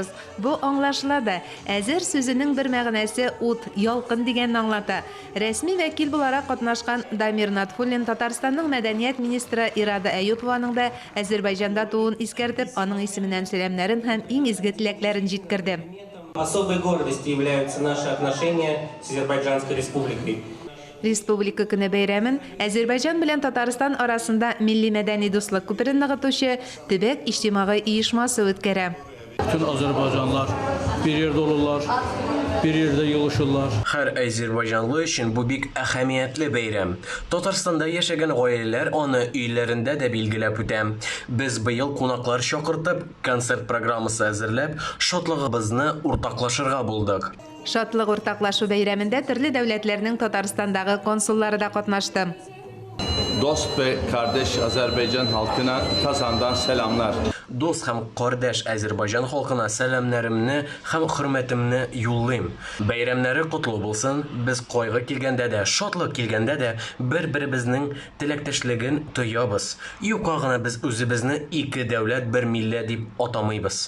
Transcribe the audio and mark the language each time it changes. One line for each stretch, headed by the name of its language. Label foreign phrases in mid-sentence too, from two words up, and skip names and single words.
Tatar: Бу аңлашыла да. Әзер сүзенең бер мәгънәсе ут, ялкын дигәнне аңлата. Рәсми вәкил буларак катнашкан Дамир Натфуллин Татарстанның мәдәният министры Ирада Әюпованың да Азербайҗанда туын искәртеп, аның исеменнән сәламнәрен һәм иң изге теләкләрен җиткерде.
Russian: Особой гордостью являются наши отношения с Азербайджанской республикой.
Tatar: Республика көне бәйрәмен Азербайҗан белән Татарстан арасында милли мәдәни дуслык күперен ныгытучы төбәк иҗтимагый оешмасы үткәрә.
Azerbaijani: Bütün Azerbaycanlılar bir yerde olurlar, bir yerde yığılırlar. Her Azerbaycanlı için bu
Tatar: bik әһәмиятле бәйрәм. Татарстанда яшәгән гаиләләр аны өйләрендә дә билгеләп үтә. Без быел кунаклар чакыртып, концерт программасы әзерләп, шатлыгыбызны уртаклашырга булдык. Шатлык уртаклашу бәйрәмендә төрле дәүләтләрнең Татарстандагы консуллары да катнашты.
Azerbaijani: Dost ve kardeş Azerbaycan halkına Kazan'dan selamlar.
Tatar: Dost һәм кардәш Азербайҗан халкына сәламнәремне һәм хөрмәтемне юллыйм. Бәйрәмнәре котлы булсын. Без кайгы килгәндә дә, шатлык килгәндә дә бер-беребезнең теләктәшлеген тоябыз. Юка гына без үзебезне ике дәүләт, бер милләт дип атамыйбыз.